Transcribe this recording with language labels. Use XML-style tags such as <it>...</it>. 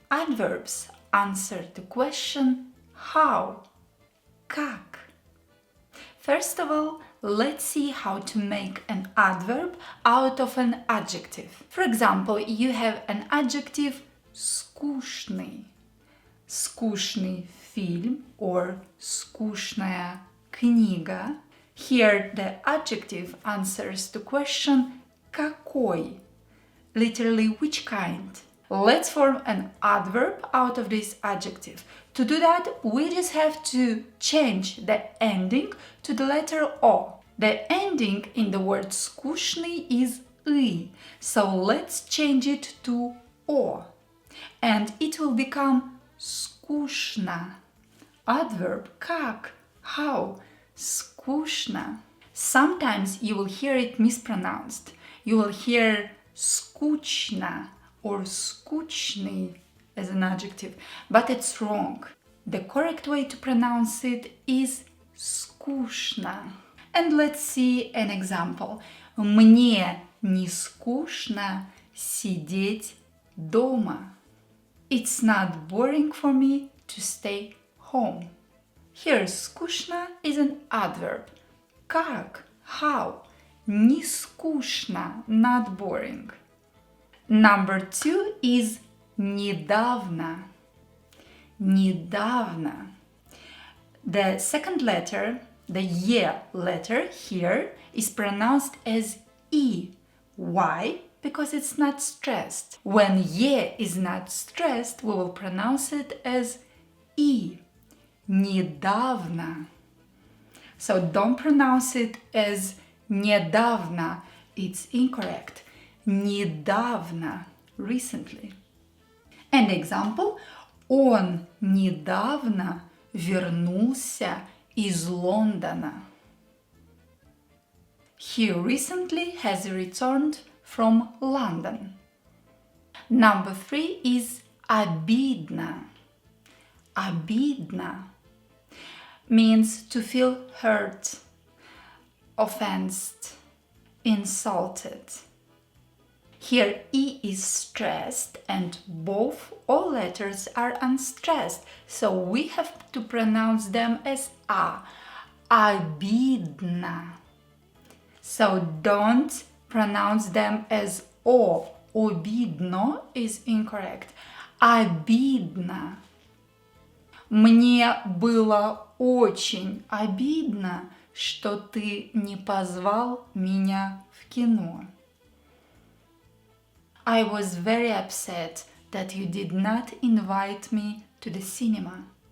<en>Adverbs answer the question how, как. First of all, let's see how to make an adverb out of an adjective. For example, you have an adjective скучный.</en> <ru>Скучный фильм</ru> <en>or</en> <ru>скучная книга.</ru> <en>Here the adjective answers the question какой, literally which kind. Let's form an adverb out of this adjective. To do that, we just have to change the ending to the letter O. The ending in the word скучный is «ы», so let's change it to O. And it will become скучно. Adverb как, how, скучно. Sometimes you will hear it mispronounced. You will hear скучно or скучный as an adjective, but it's wrong. The correct way to pronounce it is скучно. And let's see an example.</en> <ru>Мне не скучно сидеть дома.</ru> <en>It's not boring for me to stay home. Here скучно is an adverb. Как, how, не скучно, not boring. Number 2 is недавно.</en> <ru>Недавно.</ru> <en>The second letter, the ye letter here, is pronounced as e. Why? Because it's not stressed. When ye is not stressed, we will pronounce it as e.</en> <ru>Недавно.</ru> <en>So don't pronounce it as недавно. It's incorrect. Недавно, recently. And example,</en> <ru>он недавно вернулся из Лондона.</ru> <en>He recently has returned from London. Number 3 is обидно. Обидно means to feel hurt, offended, insulted. Here E is stressed and all letters are unstressed, so we have to pronounce them as A.</en> <ru>Обидно.</ru> <en>So don't pronounce them as O. Обидно is incorrect.</en> <ru>Обидно. Мне было очень обидно, что ты не позвал меня в кино.</ru> <en>I was very upset that you did not invite me to the cinema.</en>